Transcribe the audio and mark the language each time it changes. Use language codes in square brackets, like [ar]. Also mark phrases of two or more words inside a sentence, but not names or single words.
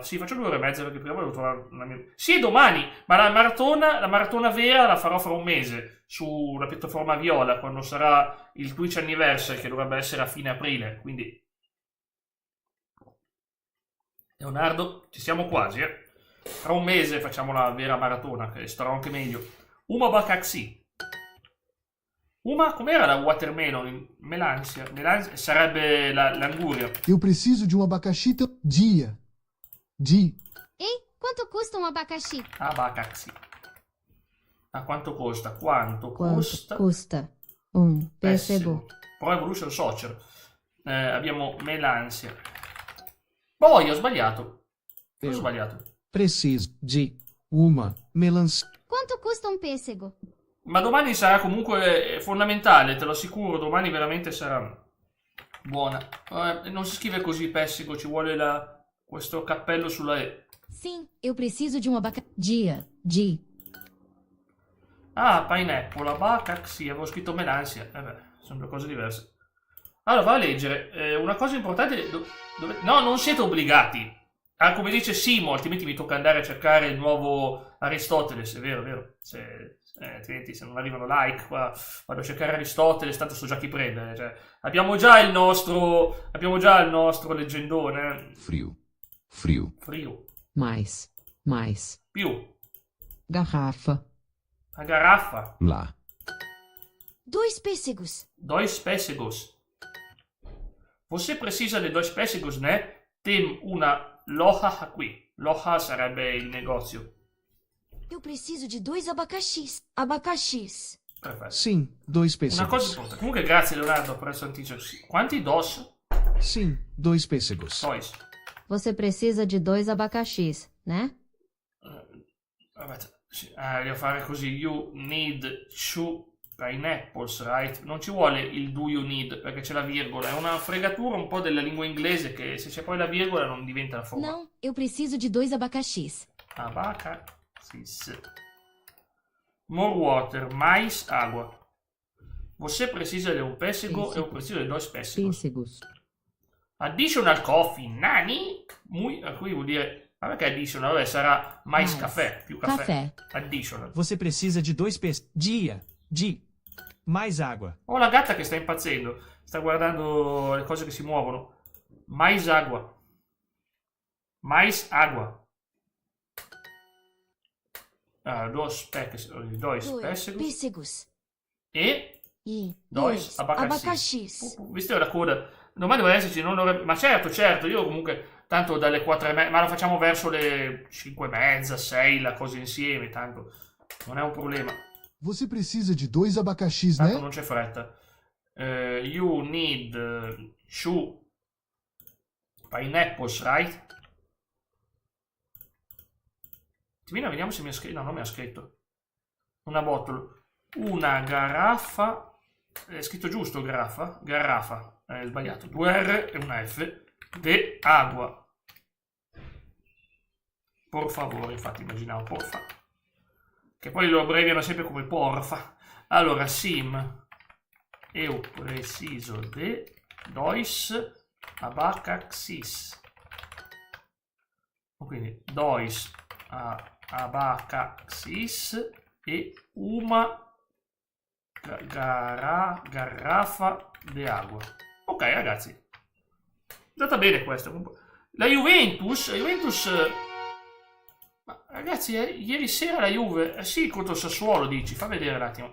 [it] Sì, faccio 2 ore e mezza perché prima volevo trovare una mia... Sì, domani, ma la maratona vera la farò fra un mese sulla piattaforma Viola, quando sarà il Twitch Anniversary, che dovrebbe essere a fine aprile. Quindi, Leonardo, ci siamo quasi, Fra un mese facciamo la vera maratona, che starò anche meglio. [pt] Uma Bakaxi. Uma, [it] com'era la watermelon? Melancia sarebbe l'anguria. [pt] Eu preciso de um abacaxi dia. Ei, quanto custa um abacaxi? [it] Abacaxi. A quanto costa? Quanto [pt] Custa um pêssego. Pro Evolution Soccer. [it] Abbiamo melancia. Poi ho sbagliato. Ho sbagliato. [pt] Preciso de uma melancia. Quanto custa um pêssego? [it] Ma domani sarà comunque fondamentale, te lo assicuro, domani veramente sarà buona. Non si scrive così pessego, ci vuole questo cappello sulla E. [pt] Sim, eu preciso de um abacaxi. De. Ah, pineapple, abacaxi, [it] avevo scritto melancia. Sono 2 cose diverse. Allora, va a leggere. Una cosa importante... No, non siete obbligati. Come dice Simo, altrimenti mi tocca andare a cercare il nuovo Aristotele, è vero. Altrimenti se non arrivano like qua vado a cercare Aristotele, tanto so già chi prende, cioè, abbiamo già il nostro leggendone. [pt] Frio. Mais. [it] Più. [pt] Garrafa. A garrafa. Lá. 2 pêssegos. 2 pêssegos. Você precisa de 2 pêssegos, né? Tem una loja qui. [it] Loja sarebbe il negozio. [pt] Eu preciso de 2 abacaxis. Abacaxis. [it] Perfetto. [pt] Sim, 2 [it] Una cosa [pt] pêssegos. [it] importante. Comunque grazie Leonardo per questo anticipo. [pt] Quanti dos? Sim, 2 pêssegos. Dois. Você precisa de 2 abacaxis, né? [it] Devo fare così. [en] You need 2 pineapples, right? [it] Non ci vuole il [en] do you need [it] perché c'è la virgola. È una fregatura un po' della lingua inglese che se c'è poi la virgola non diventa la forma. [pt] Não, eu preciso de 2 abacaxis. Abacaxis. [en] More water, [pt] mais água. Você precisa de um pêssego, eu preciso de 2 pêssegos. Pêssegos. [en] Additional coffee, [it] nani? Qui vuol dire... Ma perché additional? Vabbè, sarà mais caffè, più caffè. Additional. [pt] Você precisa de 2 pêssegos. Dia. Mais água. [it] Ho la gatta che sta impazzendo. Sta guardando le cose che si muovono. [pt] Mais agua. Mais agua. Dos pêssegos. E dois abacaxis. [it] Visto la coda. Domani deve esserci, non dovrebbe... Ma certo, io comunque, tanto dalle 4:30, ma lo facciamo verso le 5:30, 6, la cosa insieme, tanto non è un problema. [pt] Você precisa de 2 abacaxis, [it] Tanto [pt] né? [it] non c'è fretta. [en] You need 2 pineapples, right? [it] Vediamo se mi ha scritto. No, non mi ha scritto. Una botola. Una garrafa. È scritto giusto, garrafa? Garrafa. È sbagliato. 2 R e una F. [pt] De agua. [it] Por favore, infatti immaginavo porfa. Che poi lo abbreviano sempre come porfa. Allora, [pt] sim. Eu preciso de 2 abacaxis. [it] Quindi 2 abacaxis e una garrafa di acqua. Ok, ragazzi, è andata bene questo. La Juventus ma ragazzi, ieri sera la Juve, sì, contro il Sassuolo, dici, fa vedere un attimo.